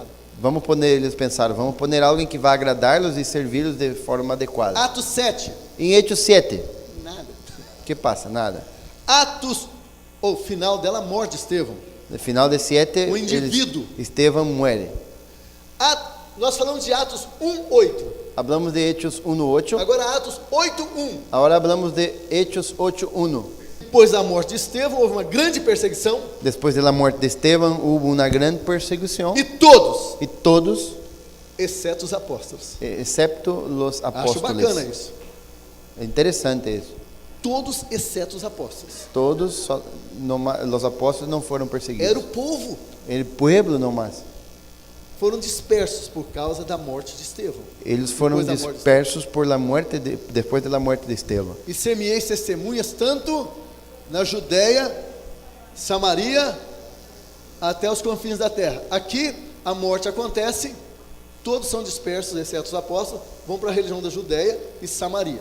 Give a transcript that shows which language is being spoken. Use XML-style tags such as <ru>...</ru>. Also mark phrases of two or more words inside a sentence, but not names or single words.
<pt>Vamos poner, eles pensaram, vamos poner alguém que vai agradá-los e servi-los de forma adequada. Atos 7. Em Hechos 7, Nada. que passa? Nada. Atos, o final dela, a morte de Estevão. No final de 7, O indivíduo.</pt> <es>Estevão muere.</es> <pt>Nós falamos de Atos 1:8.</pt> <es>Hablamos de Hechos 1:8.</es> <pt>Agora Atos 8:1.</pt> <es>Agora hablamos de Hechos 8:1.</es> <pt>Depois da morte de Estevão, houve uma grande perseguição.</pt> <es>Después de la muerte de Esteban hubo una gran persecución</es> <pt>E todos,</pt> <es>y todos,</es> <pt>exceto os apóstolos.</pt> <es>excepto los</es> <pt>Acho bacana</pt> <es>apóstoles.</es> <pt>isso. É interessante isso. Todos, exceto os apóstolos. Todos,</pt> <es>los apóstoles</es> <pt>não foram perseguidos. Era o povo.</pt> <es>El pueblo nomás.</es> <pt>Foram dispersos por causa da morte de Estevão. Eles foram Depois da morte de</pt> <es>dispersos por la muerte</es> <pt>depois da morte de Esteban. E ser-me-eis testemunhas tanto na Judéia, Samaria, até os confins da terra. Aqui a morte acontece, todos são dispersos, exceto os apóstolos, vão para a região da Judéia e Samaria.</pt>